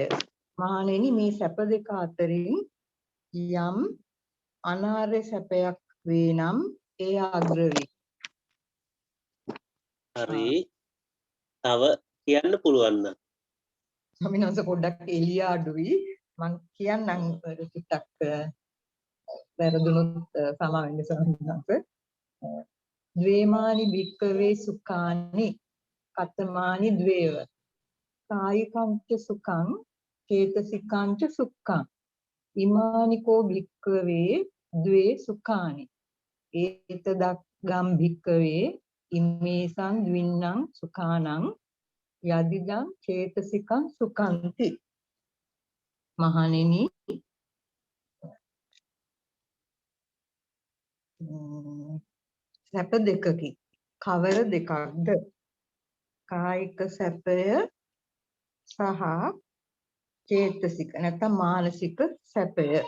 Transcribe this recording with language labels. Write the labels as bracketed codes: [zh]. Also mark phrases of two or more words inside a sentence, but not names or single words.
[si] මහණෙනි මේ සැප දෙක අතරින් යම් අනාර්ය සැපයක් වේ නම් එය අග්‍ර වේ. හරි. තව කියන්න පුළුවන් නම්. ස්වාමීන් වහන්සේ පොඩ්ඩක් එළිය අඩුයි. මං කියන්නම් ටිකක් වැරදුනොත් සමා වෙන්න ස්වාමීන් වහන්සේ. [pi] ද්වේමානි භික්කවේ සුඛානි කතමානි ද්වේව කායිකංච සුඛං චේතසිකංච සුඛං ඉමානිකෝ භික්කවේ ද්වේ සුඛානි ඒතදග්ගම් භික්කවේ ඉමේසං ද්වින්නං සුඛානං යදිදං චේතසිකං සුඛන්ති. [si] මහණෙනි සැප දෙකකි. කවර දෙකක්ද? කායික සැපය සහ චේතසික නැත්නම් මානසික සැපය.